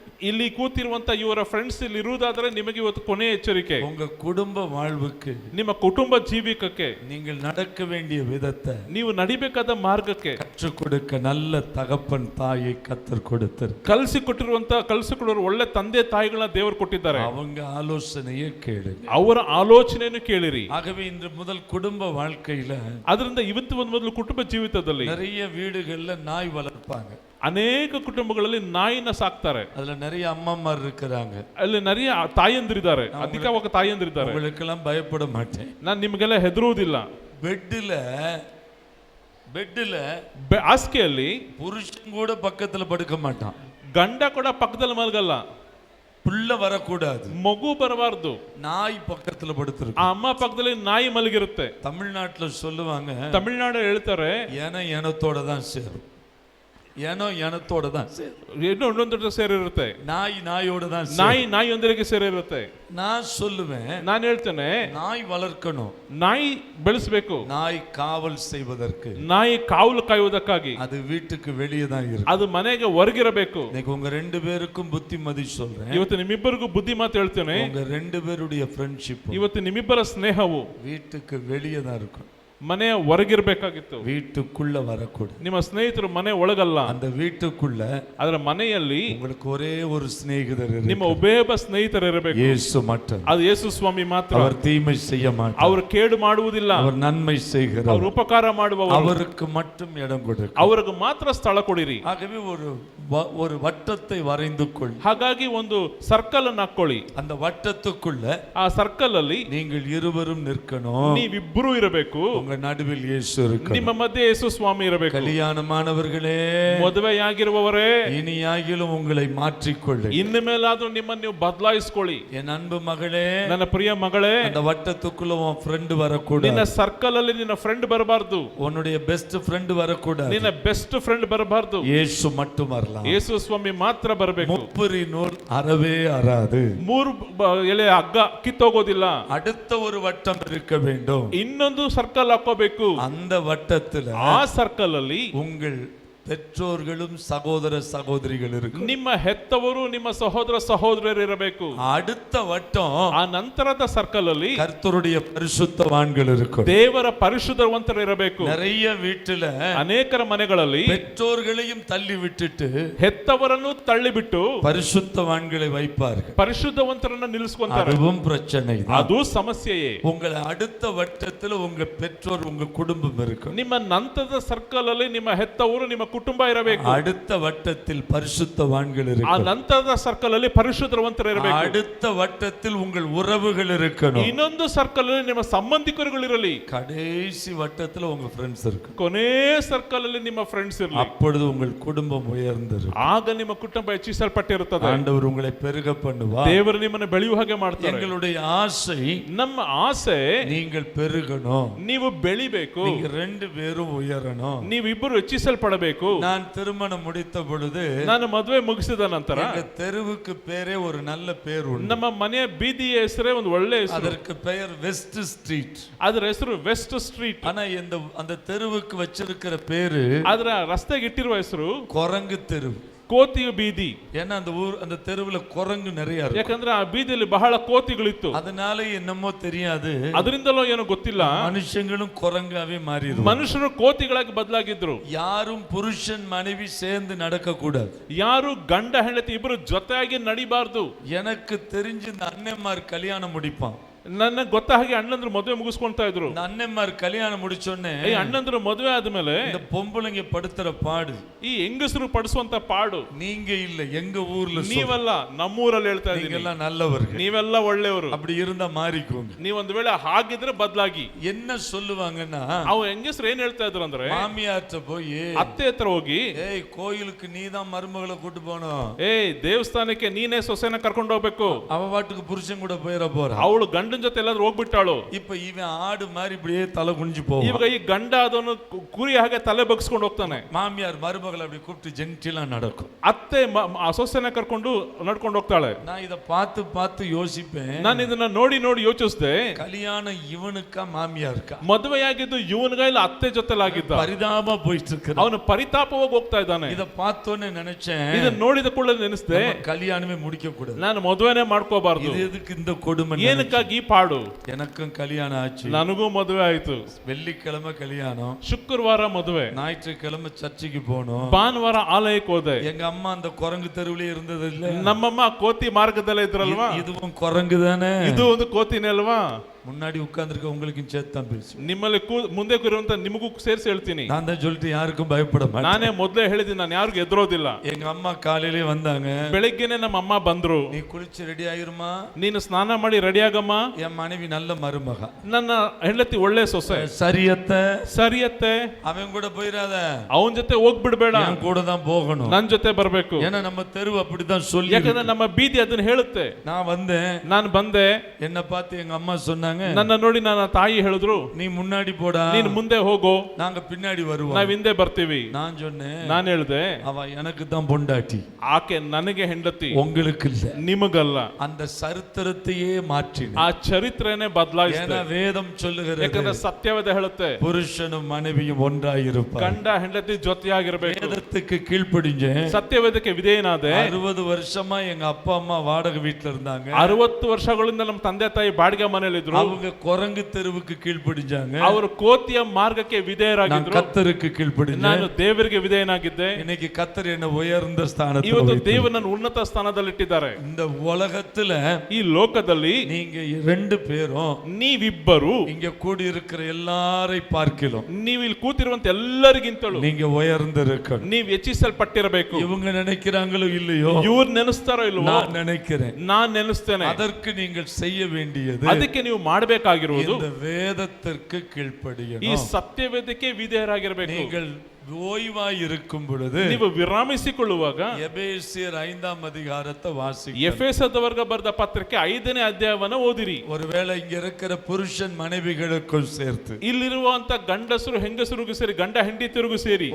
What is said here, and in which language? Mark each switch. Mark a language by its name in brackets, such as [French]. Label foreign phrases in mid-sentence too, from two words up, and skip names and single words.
[Kannada] ಇಲ್ಲಿ ಕೂತಿರುವಂತ ಇವರ ಫ್ರೆಂಡ್ಸ್ ಇಲ್ಲಿ ಇರುವುದಾದ್ರೆ ನಿಮಗೆ ಇವತ್ತು ಕೊನೆಯ ಎಚ್ಚರಿಕೆ. [Tamil] உங்க குடும்ப வாழ்வுக்கு, [Kannada] ನಿಮ್ಮ ಕುಟುಂಬ ಜೀವಿಕಕ್ಕೆ, [Tamil] நீங்கள் நடக்க வேண்டிய விதத்தை [Kannada] ನೀವು ನಡಿಬೇಕಾದ ಮಾರ್ಗಕ್ಕೆ [Tamil] கற்றுக் கொடுக்க நல்ல தகப்பன் தாயை கத்தர் கொடுத்தார். [Kannada] ಕಲಿಸಿಕೊಡುವ ಒಳ್ಳೆ ತಂದೆ ತಾಯಿಗಳನ್ನ ದೇವರು ಕೊಟ್ಟಿದ್ದಾರೆ. [Tamil] அவங்க ஆலோசனையை கேளுங்க. [Kannada] ಅವರ ಆಲೋಚನೆಯನ್ನು ಕೇಳಿರಿ. [Tamil] ஆகவே இன்று முதல் குடும்ப வாழ்க்கையில [Kannada] ಅದರಿಂದ ಇವತ್ತು ಒಂದು ಮೊದಲು ಕುಟುಂಬ ಜೀವಿತದಲ್ಲಿ [Tamil] நிறைய வீடுகள்ல நாய் வளர்ப்பாங்க. [Kannada] ಅನೇಕ ಕುಟುಂಬಗಳಲ್ಲಿ ನಾಯಿನ ಸಾಕ್ತಾರೆ. [Tamil] அதுல நிறைய அம்மாமார் இருக்கிறாங்க. [Kannada] ಅಲ್ಲಿ நிறைய ತಾಯಂದಿರಿದ್ದಾರೆ, ಅಧಿಕವಾಗಿ ತಾಯಂದಿರಿದ್ದಾರೆ. [Tamil] உங்களுக்கெல்லாம் பயப்பட மாட்டேன். [Kannada] ನಾನು ನಿಮಗೆಲ್ಲ ಹೆದರುವುದಿಲ್ಲ. [Tamil] பெட்ல [Kannada] ಹಾಸಿಗೆಯಲ್ಲಿ [Tamil] புருஷன் கூட பக்கத்துல படுக்க மாட்டான். [Kannada] ಗಂಡ ಕೂಡ ಪಕ್ಕದಲ್ಲಿ ಮಲಗಲ್ಲ. [Tamil] புள்ள வரக்கூடாது, [Kannada] ಮಗು ಬರಬಾರ್ದು. [Tamil] நாய் பக்கத்துல படுத்திருக்கு. [Kannada] ಆ ಅಮ್ಮ ಪಕ್ಕದಲ್ಲಿ ನಾಯಿ ಮಲಗಿರುತ್ತೆ. [Tamil] தமிழ்நாட்டுல சொல்லுவாங்க, [Kannada] ತಮಿಳುನಾಡು ಹೇಳ್ತಾರೆ, [Tamil] எனத்தோட தான் சேரும். எனத்தோட தான் சேரும். [Kannada] ಇನ್ನೊಂದೊಂದು ಸೇರಿರುತ್ತೆ. [Tamil] நாயோட தான் [Kannada] ನಾಯಿಯೊಂದಿಗೆ ಸೇರಿರುತ್ತೆ. [Tamil] நான் சொல்லுவேன், [Kannada] ನಾನು ಹೇಳ್ತೇನೆ, [Tamil] நாய் வளர்க்கணும், [Kannada] ನಾಯಿ ಬೆಳೆಸಬೇಕು. [Tamil] நாய் காவல் செய்வதற்கு, [Kannada] ನಾಯಿ ಕಾವಲು ಕಾಯುವುದಕ್ಕಾಗಿ. [Tamil] அது வீட்டுக்கு வெளியே தான் இருக்கு. [Kannada] ಅದು ಮನೆಗೆ ಹೊರಗಿರಬೇಕು. [Tamil] இன்னைக்கு உங்க 2 பேருக்கும் புத்திமதி சொல்றேன். [Kannada] ಇವತ್ತು ನಿಮ್ಮಿಬ್ಬರಿಗೂ ಬುದ್ಧಿ ಮಾತು ಹೇಳ್ತೇನೆ. [Tamil] உங்க 2 பேருடைய ஃப்ரெண்ட்ஷிப் [Kannada] ಇವತ್ತು ನಿಮ್ಮಿಬ್ಬರ ಸ್ನೇಹವು [Tamil] வீட்டுக்கு வெளியே தான் இருக்கும். [Kannada] ಮನೆಯ ಹೊರಗಿರಬೇಕಾಗಿತ್ತು. [Tamil] வீட்டுக்குள்ள வரக்கூடாது. [Kannada] ನಿಮ್ಮ ಸ್ನೇಹಿತರು ಮನೆ ಒಳಗಲ್ಲ. [Tamil] அந்த வீட்டுக்குள்ள [Kannada] ಅದರ ಮನೆಯಲ್ಲಿ [Tamil] உங்களுக்கு ஒரே ஒரு சிநேகிதர் [Kannada] ನಿಮ್ಮ ಒಬ್ಬ ಸ್ನೇಹಿತರು ಇರಬೇಕು. [Tamil] இயேசு மட்டும். [Kannada] ಅದು ಯೇಸು ಸ್ವಾಮಿ ಮಾತ್ರ. [Tamil] அவர் தீமை செய்ய மாட்டார். [Kannada] ಅವರು ಕೇಡು ಮಾಡುವುದಿಲ್ಲ. [Tamil] அவர் நன்மை செய்கிறார். [Kannada] ಅವರು ಉಪಕಾರ ಮಾಡುವವರು. [Tamil] அவருக்கு மட்டும் இடம் கொடுங்க. [Kannada] ಅವರಿಗೆ ಮಾತ್ರ ಸ್ಥಳ ಕೊಡಿರಿ. [Tamil] ஆகவே ஒரு வட்டத்தை வரைந்து கொள். [Kannada] ಹಾಗಾಗಿ ಒಂದು ಸರ್ಕಲ್ ಅನ್ನು ಹಾಕೊಳ್ಳಿ. [Tamil] அந்த வட்டத்துக்குள்ள [Kannada] ಆ ಸರ್ಕಲ್ ಅಲ್ಲಿ [Tamil] நீங்கள் இருவரும் நிற்கணும். [Kannada] ನೀವಿಬ್ಬರು ಇರಬೇಕು. [Tamil] உங்க நடுவில் இயேசு இருக்கணும். [Kannada] ನಿಮ್ಮ ಮಧ್ಯೆ ಯೇಸು ಸ್ವಾಮಿ ಇರಬೇಕು. [Tamil] கல்யாணமானவர்களே, [Kannada] ಮದುವೆಯಾಗಿರುವವರೇ, [Tamil] இனியாகிலும் உங்களை மாற்றிக்கொள்ளு. [Kannada] ಇನ್ನು ಮೇಲಾದ್ರೂ ನಿಮ್ಮನ್ನು ನೀವು ಬದಲಾಯಿಸಿಕೊಳ್ಳಿ. [Tamil] என் அன்பு மகளே, [Kannada] ನನ್ನ ಪ್ರಿಯ ಮಗಳೇ, [Tamil] அந்த வட்டத்துக்குள்ள உன் ஃப்ரெண்ட் வரக்கூடாது. [Kannada] ನಿನ್ನ ಸರ್ಕಲ್ ಅಲ್ಲಿ ನಿನ್ನ ಫ್ರೆಂಡ್ ಬರಬಾರದು. [Tamil] உன்னுடைய [English] best friend [Tamil] வரக்கூடாது. [Kannada] ನಿನ್ನ [English] best friend [Kannada] ಬರಬಾರದು. [Tamil] இயேசு மட்டும் வரலாம். [Kannada] ಯೇಸು ಸ್ವಾಮಿ ಮಾತ್ರ ಬರಬೇಕು. [Tamil] முப்பரி நூல் அறவே அறாது. [Kannada] 3 ಎಳೆ ಹಗ್ಗ ಕಿತ್ತೋಗೋದಿಲ್ಲ. [Tamil] அடுத்த ஒரு வட்டம் இருக்க வேண்டும். [Kannada] ಇನ್ನೊಂದು ಸರ್ಕಲ್ ಹಾಕೋಬೇಕು. [Tamil] அந்த வட்டத்துல [Kannada] ಆ ಸರ್ಕಲ್ ಅಲ್ಲಿ [Tamil] உங்கள் பெற்றோர்களும் சகோதர சகோதரிகள் இருக்கும். [Kannada] ನಿಮ್ಮ ಹೆತ್ತವರು ನಿಮ್ಮ ಸಹೋದರ ಸಹೋದರರು ಇರಬೇಕು. [Tamil] அடுத்த வட்டம் [Kannada] ಆ ನಂತರದ ಸರ್ಕಲ್ ಅಲ್ಲಿ [Tamil] கர்த்தருடைய பரிசுத்தவான்கள் இருக்கும். [Kannada] ದೇವರ ಪರಿಶುದ್ಧವಂತರು ಇರಬೇಕು. [Tamil] நிறைய வீட்டுல [Kannada] ಅನೇಕರ ಮನೆಗಳಲ್ಲಿ [Tamil] பெற்றோர்களையும் தள்ளி விட்டுட்டு [Kannada] ಹೆತ್ತವರನ್ನು ತಳ್ಳಿಬಿಟ್ಟು [Tamil] பரிசுத்தவான்களை வைப்பார்கள். [Kannada] ಪರಿಶುದ್ಧವಂತರನ್ನ ನಿಲ್ಲಿಸ್ಕೊಂತಾರೆ. [Tamil] அதுவும் பிரச்சனை. [Kannada] ಅದು ಸಮಸ್ಯೆಯೇ. [Tamil] உங்களை அடுத்த வட்டத்துல உங்க பெற்றோர் உங்க குடும்பம் இருக்கும். [Kannada] ನಿಮ್ಮ ನಂತರದ ಸರ್ಕಲ್ ಅಲ್ಲಿ ನಿಮ್ಮ ಹೆತ್ತವರು ನಿಮ್ಮ ಕುಟುಂಬ ಇರಬೇಕು. [Tamil] அடுத்த வட்டத்தில் பரிசுத்தவான்கள் [Kannada] ಆ [Tamil] இருக்கும். [Kannada] ನಂತರದ ಸರ್ಕಲ್ ಅಲ್ಲಿ ಪರಿಶುದ್ಧವಂತರು ಇರಬೇಕು. [Tamil] அடுத்த வட்டத்தில் உங்கள் உறவுகள் இருக்கணும். [Kannada] ಇನ್ನೊಂದು ಸರ್ಕಲ್ ಅಲ್ಲಿ ನಿಮ್ಮ ಸಂಬಂಧಿಕರುಗಳು ಇರಲಿ. [Tamil] கடைசி வட்டத்துல உங்க ஃப்ரெண்ட்ஸ் இருக்கும். [Kannada] ಕೊನೆ ಸರ್ಕಲ್ ಅಲ್ಲಿ ನಿಮ್ಮ ಫ್ರೆಂಡ್ಸ್ ಇರಲಿ. [Tamil] அப்பொழுது உங்கள் குடும்பம் உயர்ந்திருக்கும். [Kannada] ಆಗ ನಿಮ್ಮ ಕುಟುಂಬ ಹೆಚ್ಚಿಸಲ್ಪಟ್ಟಿರುತ್ತದೆ. [Tamil] ஆண்டவர் உங்களை பெருக பண்ணுவார். [Kannada] ದೇವರು ನಿಮ್ಮನ್ನು ಬೆಳೆಯುವ ಹಾಗೆ ಮಾಡ್ತಾರೆ. [Tamil] எங்களுடைய ஆசை [Kannada] ನಮ್ಮ ಆಸೆ [Tamil] நீங்கள் பெருகணும். [Kannada] ನೀವು ಬೆಳಿಬೇಕು. [Tamil] நீங்க ரெண்டு பேரும் உயரணும். [Kannada] ನೀವಿಬ್ಬರು ಹೆಚ್ಚಿಸಲ್ಪಡಬೇಕು. [Tamil] நான் திருமணம் முடித்த பொழுது [Kannada] ನಾನು ಮದುವೆ ಮುಗಿಸಿದ ನಂತರ [Tamil] எங்க தெருவுக்கு பேரே ஒரு நல்ல பேர் உண்டு. [Kannada] ನಮ್ಮ ಮನೆಯ ಬೀದಿಯ ಹೆಸರೇ ಒಂದು ಒಳ್ಳೆ ಹೆಸರು. [Tamil] அதற்கு பெயர் வெஸ்ட் ஸ்ட்ரீட். [Kannada] ಅದರ ಹೆಸರು ವೆಸ್ಟ್ ಸ್ಟ್ರೀಟ್. [Tamil] ஆனா அந்த தெருவுக்கு வச்சிருக்கிற பேரு [Kannada] ಅದರ ರಸ್ತೆಗೆ ಇಟ್ಟಿರುವ ಹೆಸರು [Tamil] குரங்கு தெரு. [Kannada] ಕೋತಿಯ ಬೀದಿ. [Tamil] ஏன்னா அந்த தெருவுல குரங்கு நிறைய இருக்கு. [Kannada] ಯಾಕಂದ್ರೆ ಆ ಬೀದಿಯಲ್ಲಿ ಬಹಳ ಕೋತಿಗಳಿತ್ತು. [Tamil] அதனால என்னமோ தெரியாது, [Kannada] ಅದರಿಂದಲೋ ಏನೋ ಗೊತ್ತಿಲ್ಲ, [Tamil] மனுஷங்களும் குரங்காவே மாறிடுவாங்க. [Kannada] ಮನುಷ್ಯರು ಕೋತಿಗಳಾಗಿ ಬದಲಾಗಿದ್ರು. [Tamil] யாரும் புருஷன் மனைவி சேர்ந்து நடக்க கூடாது. [Kannada] ಯಾರು ಗಂಡ ಹೆಂಡತಿ ಇಬ್ಬರು ಜೊತೆಯಾಗಿ ನಡಿಬಾರ್ದು. [Tamil] எனக்கு தெரிஞ்சு இந்த அண்ணன்மார் கல்யாணம் முடிப்பான். [Kannada] ನನ್ನ ಗೊತ್ತ ಹಾಗೆ ಅಣ್ಣಂದ್ರು ಮದುವೆ ಮುಗಿಸ್ಕೊಂತಾ ಇದ್ರು. [Tamil] அண்ணன்மார் கல்யாணம் முடிச்சோடனே [Kannada] ಈ ಅಣ್ಣಂದ್ರು ಮದುವೆ ಆದ್ಮೇಲೆ [Tamil] இந்த பொம்பளைங்க படுத்துற பாடு, [Kannada] ಈ ಹೆಂಗಸರು ಪಡಿಸುವಂತ ಪಾಡು. [Tamil] நீங்க இல்ல, எங்க ஊர்ல [Kannada] ನೀವಲ್ಲ, ನಮ್ಮೂರಲ್ಲಿ ಹೇಳ್ತಾ ಇದ್ದೀನಿ. [Tamil] நீங்கெல்லாம் நல்லவர்கள், [Kannada] ನೀವೆಲ್ಲ ಒಳ್ಳೆಯವರು. [Tamil] அப்படி இருந்தா மாறிக்கோங்க. [Kannada] ನೀವು ಒಂದು ವೇಳೆ ಹಾಗಿದ್ರೆ ಬದಲಾಗಿ. [Tamil] என்ன சொல்லுவாங்கன்னா, [Kannada] ಅವ ಹೆಂಗಸರು ಏನ್ ಹೇಳ್ತಾ ಇದ್ರು ಅಂದ್ರೆ, [Tamil] மாமியார்ட்ட போய் [Kannada] ಅತ್ತೆ ಹತ್ರ ಹೋಗಿ, [Tamil] ஏய் கோயிலுக்கு நீதான் மருமகளை கூட்டு போகணும், [Kannada] ಏಯ್ ದೇವಸ್ಥಾನಕ್ಕೆ ನೀನೇ ಸೊಸೆನ ಕರ್ಕೊಂಡು ಹೋಗ್ಬೇಕು, [Tamil] அவ பாட்டுக்கு புருஷன் கூட போயிட போற, [Kannada] ಅವಳು ಗಂಡನ ಜೊತೆ ಎಲ್ಲಾದ್ರೂ ಹೋಗ್ಬಿಟ್ಟಾಳು. [Tamil] இப்ப ಇவன் ஆடு மாதிரி இப்படியே தலை குனிஞ்சு போவான். [Kannada] ಇವಾಗ ಈ ಗಂಡ ಅದನ್ನು ಕುರಿ ಹಾಗೆ ತಲೆ ಬಗ್ಸ್ಕೊಂಡು ಹೋಗ್ತಾನೆ. [Tamil] மாமியார் மருமகளை அப்படி கூப்பிட்டு ஜென்டிலா நடக்கும். [Kannada] ಅತ್ತೆ ಆ ಸೊಸೆನ ಕರ್ಕೊಂಡು ನಡ್ಕೊಂಡು ಹೋಗ್ತಾಳೆ. [Tamil] நான் இத பார்த்து பார்த்து யோசிப்பேன். [Kannada] ನಾನು ಇದನ್ನ ನೋಡಿ ನೋಡಿ ಯೋಚಿಸಿದೆ, [Tamil] கல்யாணம் இவனுக்கா மாமியாருக்கா? [Kannada] ಮದುವೆಯಾಗಿದ್ದು ಇವನಿಗ ಇಲ್ಲ ಅತ್ತೆ ಜೊತೆಲಾಗಿದ್ದ? [Tamil] பரிதாபமா போயிட்டு இருக்கு. [Kannada] ಅವನು ಪರಿತಾಪವಾಗಿ ಹೋಗ್ತಾ ಇದ್ದಾನೆ. [Tamil] இத பார்த்தோன்னே நினைச்சேன், [Kannada] ಇದನ್ನ ನೋಡಿದ ಕೂಡಲೇ ನೆನೆಸಿದೆ, [Tamil] கல்யாணமே முடிக்க கூடாது, [Kannada] ನಾನು ಮದುವೆನೇ ಮಾಡ್ಕೋಬಾರ್ದು. [Tamil] இது எதுக்கு இந்த கொடுமை? [Kannada] ಏನಕ್ಕಾಗಿ ಈ ಪಾಡು? [Tamil] எனக்கும் கல்யாணம் ஆச்சு, [Kannada] ನನಗೂ ಮದುವೆ ಆಯ್ತು. [Tamil] வெள்ளிக்கிழமை கல்யாணம், [Kannada] ಶುಕ್ರವಾರ ಮದುವೆ, [Tamil] ஞாயிற்றுக்கிழமை சர்ச்சுக்கு போனோம், [Kannada] ಭಾನುವಾರ ಆಲಯಕ್ಕೆ ಹೋದೆ. [Tamil] எங்க அம்மா அந்த குரங்கு தெருவிலே இருந்தது இல்ல, [Kannada] ನಮ್ಮಮ್ಮ ಕೋತಿ ಮಾರ್ಗದಲ್ಲೇ ಇದ್ರಲ್ವಾ? [Tamil] இதுவும் குரங்கு தானே, [Kannada] ಇದು ಒಂದು ಕೋತಿನೇ ಅಲ್ವಾ? [Tamil] முன்னாடி உட்கார்ந்திருக்க உங்களுக்கும் சேர்த்து தான் பேசு. [Kannada] ನಿಮ್ಮಲ್ಲಿ ಮುಂದೆ ಕೂರುವಂತ ನಿಮಗೂ ಸೇರಿಸಿ ಹೇಳ್ತೀನಿ. [Tamil] நான் தான் சொல்லிட்டு யாருக்கும் பயப்பட மாட்டேன். [Kannada] ನಾನೇ ಮೊದಲೇ ಹೇಳಿದ್ದೀನಿ, ನಾನು ಯಾರಿಗೂ ಎದುರೋದಿಲ್ಲ. [Tamil] எங்க அம்மா காலையிலே வந்தாங்க, [Kannada] ಬೆಳಿಗ್ಗೆನೆ ನಮ್ಮ ಅಮ್ಮ ಬಂದ್ರು. [Tamil] நீ குளிச்சு ரெடி ஆயிருமா, [Kannada] ನೀನು ಸ್ನಾನ ಮಾಡಿ ರೆಡಿ ಆಗಮ್ಮ, [Tamil] என் மனைவி நல்ல மருமக, [Kannada] ನನ್ನ ಹೆಂಡತಿ ಒಳ್ಳೆ ಸೊಸೆ. [Tamil] சரியத்த [Kannada] ಸರಿಯತ್ತೆ, [Tamil] அவன் கூட போயிடாத, [Kannada] ಅವನ ಜೊತೆ ಹೋಗ್ಬಿಡ್ಬೇಡ, [Tamil] என் கூட தான் போகணும், [Kannada] ನನ್ ಜೊತೆ ಬರ್ಬೇಕು. [Tamil] ஏன்னா நம்ம தெருவு அப்படிதான் சொல்லி, [Kannada] ಯಾಕಂದ್ರೆ ನಮ್ಮ ಬೀದಿ ಅದನ್ನ ಹೇಳುತ್ತೆ. [Tamil] நான் வந்தேன், [Kannada] ನಾನು ಬಂದೆ, [Tamil] என்ன பார்த்து எங்க அம்மா சொன்னாங்க, [Kannada] ನನ್ನ ನೋಡಿ ನನ್ನ ತಾಯಿ ಹೇಳಿದ್ರು, [Tamil] நீ முன்னாடி போடா, [Kannada] ನೀನು ಮುಂದೆ ಹೋಗೋ, [Tamil] நாங்க பின்னாடி வருவோம், [Kannada] ನಾವ್ ಹಿಂದೆ ಬರ್ತೀವಿ. [Tamil] நான் சொன்னேன், [Kannada] ನಾನು ಹೇಳ್ದೆ, [Tamil] அவ எனக்கு தான் பொண்டாட்டி, [Kannada] ಆಕೆ ನನಗೆ ಹೆಂಡತಿ, [Tamil] உங்களுக்கு இல்ல, [Kannada] ನಿಮಗಲ್ಲ. [Tamil] அந்த சரித்திரத்தையே மாற்றின, [Kannada] ಆ ಚರಿತ್ರೆನೇ ಬದಲಾಯಿಸಿದೆ. [Tamil] ஏன்னா வேதம் சொல்லுகிறது, [Kannada] ಯಾಕಂದ್ರೆ ಸತ್ಯವೇದ ಹೇಳುತ್ತೆ, [Tamil] புருஷனும் மனைவியும் ஒன்றாயிருப்பார். [Kannada] ಗಂಡ ಹೆಂಡತಿ ಜೊತೆಯಾಗಿರ್ಬೇಕು. [Tamil] வேதத்துக்கு கீழ்ப்படிஞ்சேன், [Kannada] ಸತ್ಯವೇದಕ್ಕೆ ವಿಧೇಯನಾದೆ. [Tamil] 60 வருஷமா எங்க அப்பா அம்மா வாடகை வீட்டுல இருந்தாங்க, [Kannada] 60 ವರ್ಷಗಳಿಂದ ನಮ್ಮ ತಂದೆ ತಾಯಿ ಬಾಡಿಗೆ ಮನೆಯಲ್ಲಿ ಇದ್ರು. [Tamil] அவங்க குரங்கு தெருவுக்கு கீழ்ப்படிஞ்சாங்க, [Kannada] ಅವರು ಕೋತಿಯ ಮಾರ್ಗಕ್ಕೆ ವಿಧೇಯರಾಗಿದ್ರು. [Tamil] கர்த்தருக்கு கீழ்ப்படிஞ்சேன், [Kannada] ನಾನು ದೇವರಿಗೆ ವಿಧೇಯನಾಗಿದ್ದೆ. [Tamil] இன்னைக்கு கர்த்தர் என்ன உயர்ந்த ஸ்தானத்தில் [Kannada] ಇವತ್ತು [Tamil] வைத்தார். [Kannada] ದೇವರನ್ನು ಉನ್ನತ ಸ್ಥಾನದಲ್ಲಿ ಇಟ್ಟಿದ್ದಾರೆ. [Tamil] இந்த உலகத்துல [Kannada] ಈ ಲೋಕದಲ್ಲಿ [Tamil] நீங்க 2 பேரும் [Kannada] ನೀವಿಬ್ಬರು [Tamil] இங்க கூடி இருக்கிற எல்லாரை பார்க்கலாம், [Kannada] ನೀವು ಇಲ್ಲಿ ಕೂತಿರುವಂತ ಎಲ್ಲರಿಗಿಂತಲೂ [Tamil] நீங்க உயர்ந்திருக்கணும். [Kannada] ನೀವು ಹೆಚ್ಚಿಸಲ್ಪಟ್ಟಿರಬೇಕು. [Tamil] இவங்க நினைக்கிறாங்களோ இல்லையோ, [Kannada] ಇವ್ರು ನೆನೆಸ್ತಾರೋ ಇಲ್ವೋ, [Tamil] நான் நினைக்கிறேன். [Kannada] ನಾನ್ ನೆನೆಸ್ತೇನೆ. [Tamil] அதற்கு நீங்கள் செய்ய வேண்டியது, [Kannada] ಅದಕ್ಕೆ ನೀವು ಮಾಡಬೇಕಾಗಿರುವುದು [Tamil] இந்த வேதத்திற்கு [Kannada] ಈ [Tamil] கீழ்ப்படியணும். [Kannada] ಸತ್ಯವೇದಕ್ಕೆ ವಿಧೇಯರಾಗಿರಬೇಕು. [Tamil] நீங்கள் ஓய்வாய் இருக்கும் பொழுது [Kannada] ನೀವು ವಿರಾಮಿಸಿಕೊಳ್ಳುವಾಗ [Tamil] எபேசியர் 5ஆம் அதிகாரத்தை வாசிக்க, [Kannada] ಎಫೆಸದವರಿಗೆ ಬರೆದ ಪತ್ರಿಕೆ 5ನೇ ಅಧ್ಯಾಯವನ್ನು ಓದಿರಿ. [Tamil] ஒருவேளை இங்க இருக்கிற புருஷன் மனைவிகளுக்கும் சேர்த்து, [Kannada] ಇಲ್ಲಿರುವಂತ ಗಂಡಸರು ಹೆಂಗಸರಿಗೂ ಸೇರಿ, ಗಂಡ ಹೆಂಡತಿಯರಿಗೂ ಸೇರಿ,